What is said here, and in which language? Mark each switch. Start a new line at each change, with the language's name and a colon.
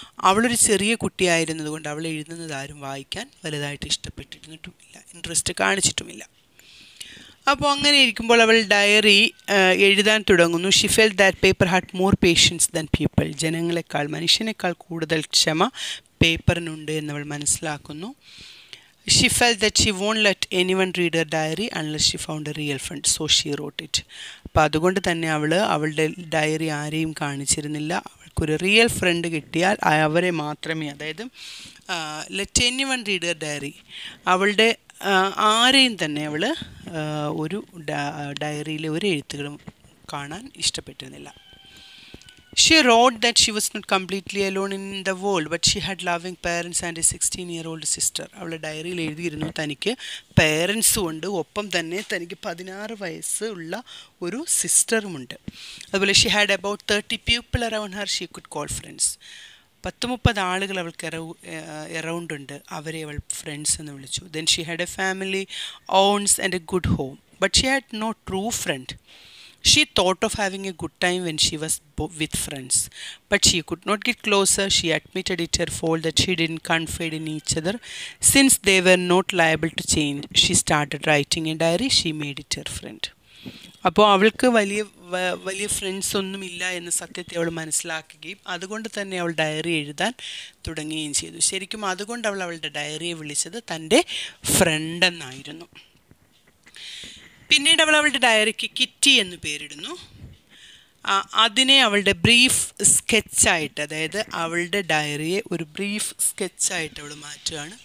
Malayalam: അവളൊരു ചെറിയ കുട്ടിയായിരുന്നതുകൊണ്ട് അവൾ എഴുതുന്നത് ആരും വായിക്കാൻ വലുതായിട്ട് ഇഷ്ടപ്പെട്ടിരുന്നിട്ടുമില്ല, ഇൻട്രസ്റ്റ് കാണിച്ചിട്ടുമില്ല. അപ്പോൾ അങ്ങനെ ഇരിക്കുമ്പോൾ അവൾ ഡയറി എഴുതാൻ തുടങ്ങുന്നു.
English: She felt that paper had more patience than people.
Malayalam: മനുഷ്യനേക്കാൾ കൂടുതൽ ക്ഷമ പേപ്പറിനുണ്ട് എന്നവൾ മനസ്സിലാക്കുന്നു.
English: She felt that she won't let anyone read her diary unless she found a real friend, so she wrote it.
Malayalam: അപ്പോൾ അതുകൊണ്ട് തന്നെ അവളുടെ ഡയറി ആരെയും കാണിച്ചിരുന്നില്ല. അവൾക്കൊരു റിയൽ ഫ്രണ്ട് കിട്ടിയാൽ അവരെ മാത്രമേ, അതായത്
English: let anyone read her diary,
Malayalam: അവളുടെ ആരെയും തന്നെ അവൾ ഒരു ഡയറിയിലെ ഒരു എഴുത്തുകളും കാണാൻ ഇഷ്ടപ്പെട്ടിരുന്നില്ല.
English: She wrote that she was not completely alone in the world, but she had loving parents and a 16-year-old sister.
Malayalam: അവളുടെ ഡയറിയിൽ എഴുതിയിരുന്നു തനിക്ക് പേരൻസും ഉണ്ട്, ഒപ്പം തന്നെ തനിക്ക് 16 വയസ്സുള്ള ഒരു സിസ്റ്ററുമുണ്ട്.
English: അതുപോലെ she had about 30 people around her she could call friends.
Malayalam: 30-30 ആളുകൾ അവൾക്ക് അറൗണ്ട് ഉണ്ട്, അവരെ അവൾ ഫ്രണ്ട്സ് എന്ന് വിളിച്ചു.
English: Then she had a family, owns and a good home, but she had no true friend. She thought of having a good time when she was with friends, but she could not get closer. She admitted it her fault that she didn't confide in each other since they were not liable to change. She started writing a diary. She made it her friend.
Malayalam: അപ്പോൾ അവൾക്ക് വലിയ friends ഒന്നുമില്ല എന്ന സത്യത്തെ അവൾ മനസ്സിലാക്കുകയും അതുകൊണ്ട് തന്നെ അവൾ ഡയറി എഴുതാൻ തുടങ്ങുകയും ചെയ്തു. ശരിക്കും അതുകൊണ്ട് അവളുടെ ഡയറിയെ വിളിച്ചത് തൻ്റെ ഫ്രണ്ട് എന്നായിരുന്നു. പിന്നീട് അവളുടെ ഡയറിക്ക് കിറ്റി എന്ന് പേരിടുന്നു. അതിനെ അവളുടെ ബ്രീഫ് സ്കെച്ചായിട്ട്, അതായത് അവളുടെ ഡയറിയെ ഒരു ബ്രീഫ് സ്കെച്ചായിട്ട് അവൾ മാറ്റുകയാണ്.